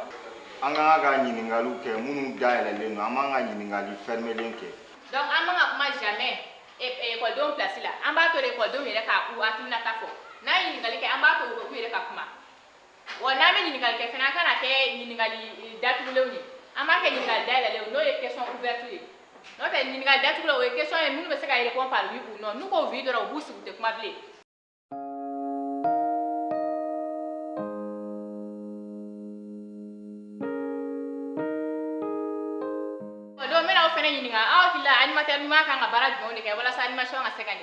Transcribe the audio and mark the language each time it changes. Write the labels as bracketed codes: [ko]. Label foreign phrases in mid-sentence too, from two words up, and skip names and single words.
[bm] An kan ka ɲininkaliw kɛ minnu dayɛlɛlen don an man ka ɲininkali fermelen kɛ. Donc an man ka kuma jamais ekɔlidenw place la an b'a to ekɔlidenw yɛrɛ ka u hakilinata fɔ n'an ye ɲininkali kɛ an b'a to u yɛrɛ ka kuma wa n'an bɛ ɲininkali kɛ fana an kana kɛ ɲininkali datugulenw ye an b'a kɛ ɲininkali dayɛlɛlenw n'o ye [fr] question ouverte [bm] ye n'o tɛ ɲininkali datugulenw o ye question ye minnu bɛ se ka [fr] répondre par oui ou non [bm] n'u ko oui dɔrɔn u b'u sigi u tɛ kuma bilen. Donc n bɛna aw fana ɲininka aw hakili la animateur ɲuman kan ka baara jumɛnw de kɛ walasa animation ka se ka ɲɛ?